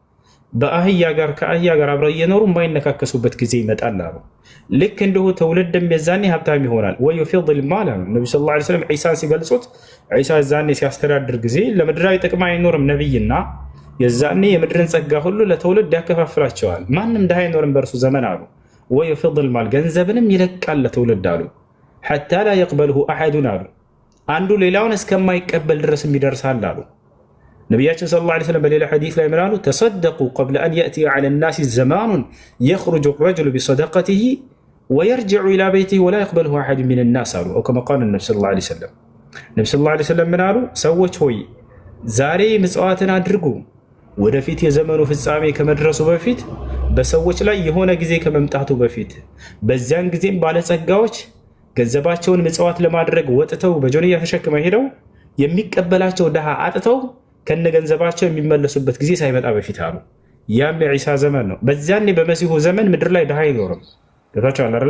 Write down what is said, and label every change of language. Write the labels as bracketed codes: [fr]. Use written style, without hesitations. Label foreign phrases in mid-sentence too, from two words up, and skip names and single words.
[am] ከአህያ ጋር አብረው እየኖሩ የማይነካከሱበት ጊዜ ይመጣል አሉ። ልክ እንዲሁ ትውልድም የዛኔ ሀብታም ይሆናል። [ar] ويفيض المال [am] አሉ ነቢ [ar] صلى الله عليه وسلم [am] ዒሳን ሲገልጹት። ዒሳ የዛኔ ሲያስተዳድር ጊዜ ለምድራዊ ጥቅም አይኖርም ነቢይና የዛኔ የምድርን ጸጋ ሁሉ ለትውልድ ያከፋፍላቸዋል። ማንም ድሃ አይኖርም በእርሱ ዘመን አሉ። [ar] ويفيض المال [am] ገንዘብንም ይለቃል ለትውልድ አሉ። [ar] حتى لا يقبله أحد [am] አሉ አንዱ ሌላውን እስከማይቀበል ድረስም ይደርሳል አሉ። ነቢያችን [ar] صلى الله عليه وسلم [am] በሌላ ሐዲስ ላይ ምን አሉ? [ar] تصدقوا قبل أن يأتي على الناس زمان يخرج الرجل بصدقته فيرجع إلى بيته ولا يقبلها أحد من الناس አሉ። أو كما قال النبي صلى الله عليه وسلم። النبي صلى الله عليه وسلم [am] ምን አሉ? ሰዎች ሆይ ዛሬ ምጽዋትን አድርጉ፣ ወደፊት የዘመኑ ፍጻሜ ከመድረሱ በፊት በሰዎች ላይ የሆነ ጊዜ ከመምጣቱ በፊት በዚያን ጊዜም ባለጸጋዎች ገንዘባቸውን ምጽዋት ለማድረግ ወጥተው በጆንያ ተሸክመው ሄደው የሚቀበላቸው ድሃ አጥተው ከነገንዘባቸው የሚመለሱበት ጊዜ ሳይመጣ በፊት አሉ። ያም የዒሳ ዘመን ነው። በዚያኔ በመሲሁ ዘመን ምድር ላይ ድሃ አይኖርም። ገብታችኋል አይደል?